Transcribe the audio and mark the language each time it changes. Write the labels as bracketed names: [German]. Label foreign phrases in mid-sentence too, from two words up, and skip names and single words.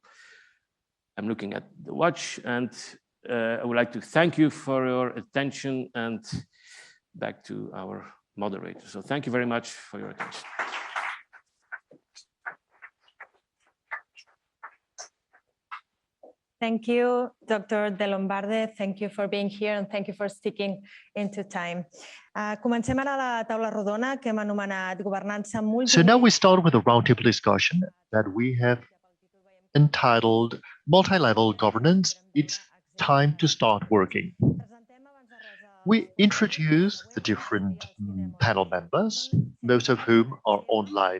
[English] I'm looking at the watch, and I would like to thank you for your attention, and back to our moderator. So thank you very much for your attention. Thank you, Dr. De Lombard. Thank you for being here and thank you for sticking into time. [Catalan] Comencem ara la taula rodona que hem anomenat governança multinivell. [English] So now we start with a roundtable discussion that we have entitled Multi-Level Governance. It's time to start working. We introduce the different panel members, most of whom are online.